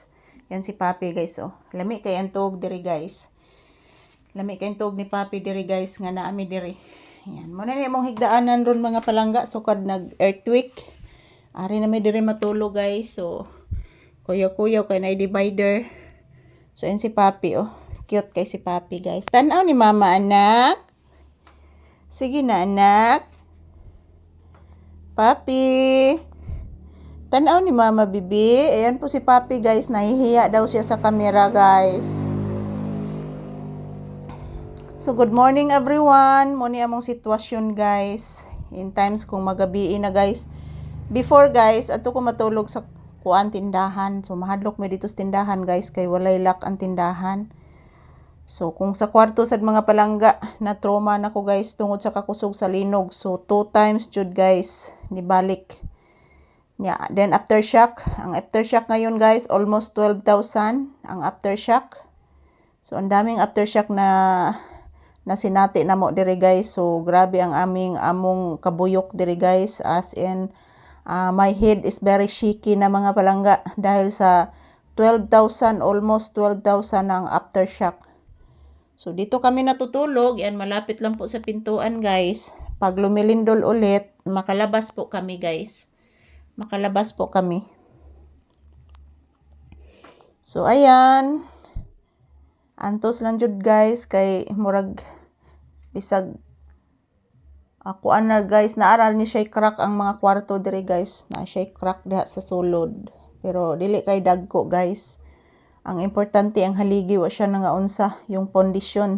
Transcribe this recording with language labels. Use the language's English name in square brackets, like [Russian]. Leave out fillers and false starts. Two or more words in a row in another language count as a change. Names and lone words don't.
[Filipino] Yan si Papi, guys, oh. [Cebuano] Lami kay antog diri, guys. Lami kay antog ni Papi diri, guys, nga naami diri. Yan. Muna ni mong higdaanan ron mga palangga. So, kad nag-earthquake. Ari na may diri matulog, guys. So, kuyaw-kuyaw kay na divider. So, yan si Papi, oh. Cute kay si Papi, guys. Tanaw ni mama, anak. Sige na, anak. Papi. Tanaw ni Mama Bibi. [Filipino] Ayan po si Papi, guys. Nahihiya daw siya sa camera, guys. [English] So, good morning everyone. [Cebuano] Muni among sitwasyon, guys. [English] In times [Cebuano] kung magabi na, guys. Before, guys, ato ko matulog sa kuan tindahan. So, mahadlok may dito sa tindahan, guys. Kay walay lock ang tindahan. So, kung sa kwarto sad mga palangga, na trauma na ko, guys, tungod sa kakusog sa linog. So, 2 times jud, guys, nibalik. [English] Yeah, then aftershock, [Cebuano] ang aftershock ngayon, guys, almost 12,000 ang aftershock. So, ang daming aftershock na sinati na mo diri, guys. So, grabe ang among kabuyok diri, guys. [English] As in, my head is very shaky [Cebuano] na mga palangga dahil sa 12,000, almost 12,000 ang aftershock. [Filipino] So, dito kami natutulog. Yan, malapit lang po sa pintuan, guys. Pag lumilindol ulit, makalabas po kami, guys. Makalabas po kami. So, ayan. [Cebuano] Antos lang jud, guys. Kay murag bisag ako ana, guys. Naaral ni siya crack ang mga kwarto diri, guys. Na siya crack diha sa sulod. Pero, dili kay dagko, guys. Ang importante ang haligi, wa siya nga unsa, yung pondasyon.